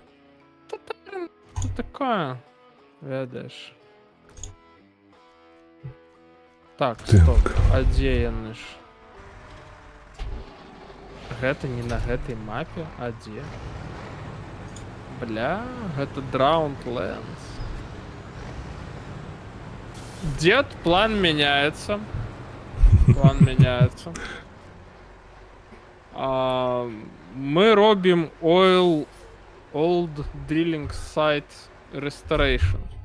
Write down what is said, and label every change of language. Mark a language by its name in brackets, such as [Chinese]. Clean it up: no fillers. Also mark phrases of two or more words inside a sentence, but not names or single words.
[Russian] Что такое? Ведаешь. [Belarusian] Так, стоп. А дзе яны ж? Гэта не на гэтай мапе, а дзе? Бля, гэта Drownlands. [Russian] Дед, план меняется. План меняется. Мы робим [English] Old Drilling Site Restoration.